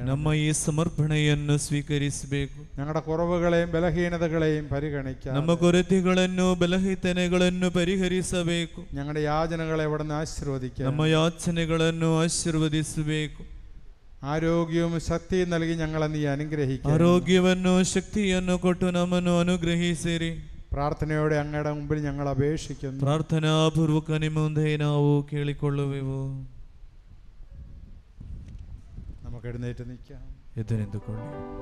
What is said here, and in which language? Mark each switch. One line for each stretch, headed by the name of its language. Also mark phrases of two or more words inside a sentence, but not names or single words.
Kannada: ನಮ್ಮ ಈ ಸಮರ್ಪಣೆಯನ್ನು ಸ್ವೀಕರಿಸಬೇಕು.
Malayalam: ഞങ്ങളുടെ കുറവുകളെയും ബലഹീനതകളെയും പരിഗണിക്കാം.
Kannada: ನಮ್ಮ ಕೊರತೆಗಳನ್ನು ಬಲಹೀನತೆಗಳನ್ನು ಪರಿಹರಿಸಬೇಕು.
Malayalam: ഞങ്ങളുടെ യാചനകളെ അവിടുന്ന് ആശീർവദിക്കാം.
Kannada: ನಮ್ಮ ಯಾಚನೆಗಳನ್ನು ಆಶೀರ್ವದಿಸಬೇಕು.
Malayalam: ആരോഗ്യവും ശക്തിയും നൽകി ഞങ്ങളെ നീ അനുഗ്രഹിക്കുക.
Kannada: ಆರೋಗ್ಯವನ್ನು ಶಕ್ತಿಯನ್ನು ಕೊಟ್ಟು ನಮ್ಮನ್ನು ಅನುಗ್ರಹಿಸಿರಿ.
Malayalam: പ്രാർത്ഥനയോടെ അങ്ങയുടെ മുമ്പിൽ ഞങ്ങൾ അപേക്ഷിക്കുന്നു.
Kannada: ಪ್ರಾರ್ಥನಾಪೂರ್ವಕ ನಿಮ್ಮ ಮುಂದೆ ನಾವು ಕೇಳಿಕೊಳ್ಳುವೆವು.
Malayalam: നമുക്ക് എഴുന്നേറ്റ് നിൽക്കാം.
Kannada: ಎದ್ದು ನಿಂತುಕೊಳ್ಳಿ.